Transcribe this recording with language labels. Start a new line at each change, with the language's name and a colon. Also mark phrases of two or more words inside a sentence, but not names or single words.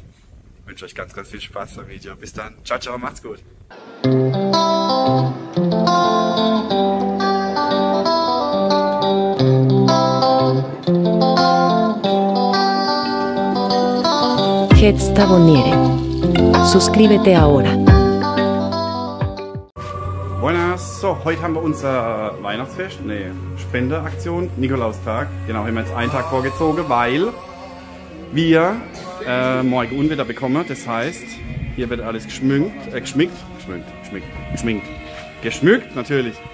German: Ich wünsche euch ganz, ganz viel Spaß beim Video. Bis dann. Ciao, ciao, macht's gut. Hetz Taboniere.
Spanish: Suscríbete ahora. Buenas,
German: so, heute haben wir unser Weihnachtsfest, Spendeaktion, Nikolaustag. Genau, haben wir jetzt einen Tag vorgezogen, weil wir morgen Unwetter bekommen. Das heißt, hier wird alles geschmückt natürlich.